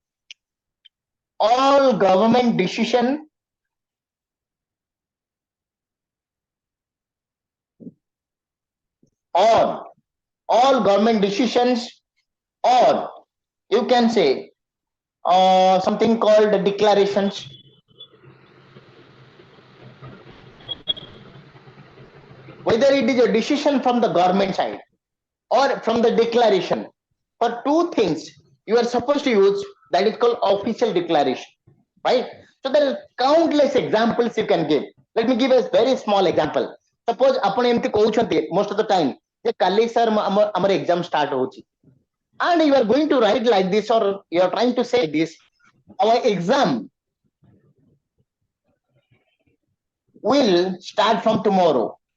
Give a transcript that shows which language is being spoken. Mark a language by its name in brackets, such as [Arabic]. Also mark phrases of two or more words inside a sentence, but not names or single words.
[English] all government decision, or all government decisions, or you can say something called declarations, whether it is a decision from the government side or from the declaration. For 2 things you are supposed to use, that is called official declaration, right? So there are countless examples you can give. Let me give a very small example. Suppose [Odia] ଆପଣ ଏମିତି କହୁଛନ୍ତି [English] most of the time [Odia] ଯେ କାଲି sir ଆମର exam start ହଉଛି, [English] and you are going to write like this, or you are trying to say this, our exam will start from tomorrow.